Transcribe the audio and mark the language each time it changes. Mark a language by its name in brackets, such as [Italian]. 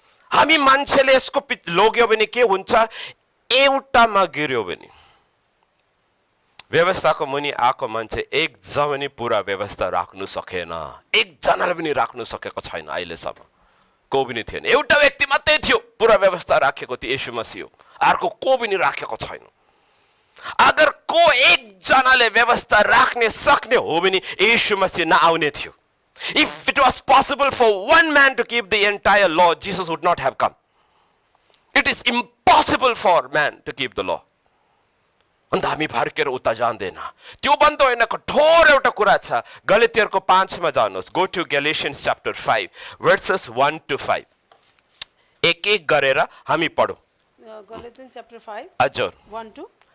[Nepali] हामी मान्छेले यसको लोग्यो भने के हुन्छ एउटामा गिर्यो भने व्यवस्थाको मुनि आएको मान्छे एकजना पनि पुरा व्यवस्था राख्नु सकेन एकजनाले पनि राख्नु सकेको छैन अहिलेसम्म को पनि थिएन एउटा व्यक्ति मात्रै थियो पुरा व्यवस्था राखेको थियो येशू मसीह अर्को को पनि राखेको छैन अगर को एकजनाले व्यवस्था राख्ने सक्ने हो भने येशू मसीह नआउने थियो [English] If it was possible for one man to keep the entire law, Jesus would not have come. It is impossible for man to keep the law. [Nepali] अन्त हामी फर्केर उता जान्दैन त्यो बन्द होइन कठोर एउटा कुरा छ गलातियरको 5 मा जानुहोस् [English] go to Galatians chapter 5 verses 1 to 5 [Nepali] एक एक गरेर हामी पढौं गलातियन च्याप्टर 5 हजुर 1 to